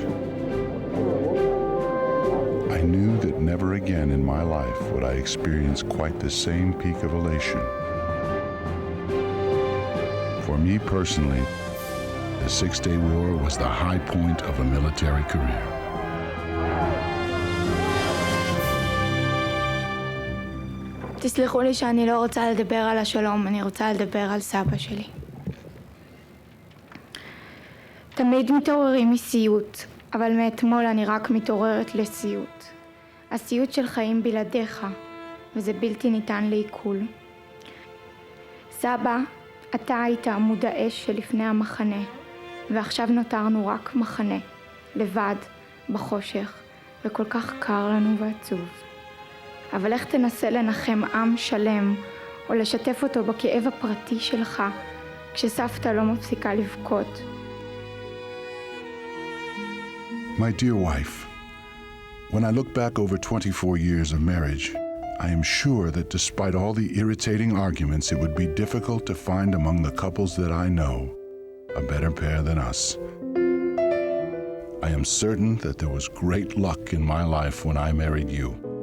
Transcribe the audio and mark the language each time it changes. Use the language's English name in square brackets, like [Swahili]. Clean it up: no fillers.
[English] I knew that never again in my life would I experience quite the same peak of elation. For me personally, the Six-Day War was the high point of a military career. [Hebrew] תסלחו לי שאני לא רוצה לדבר על השלום, אני רוצה לדבר על סבא שלי. תמיד מתעוררים מסיוט, אבל מאתמול אני רק מתעוררת לסיוט. הסיוט של חיים בלעדיך, וזה בלתי ניתן לעיכול. סבא, אתה היית עמוד האש שלפני המחנה, ועכשיו נותרנו רק מחנה, לבד, בחושך, וכל כך קר לנו ועצוב. אבל איך תנסה לנחם עם שלם, או לשתף אותו בכאב הפרטי שלך, כשסבתא לא מפסיקה לבכות? [English] My dear wife, when I look back over 24 years of marriage, I am sure that despite all the irritating arguments, it would be difficult to find among the couples that I know a better pair than us. I am certain that there was great luck in my life when I married you.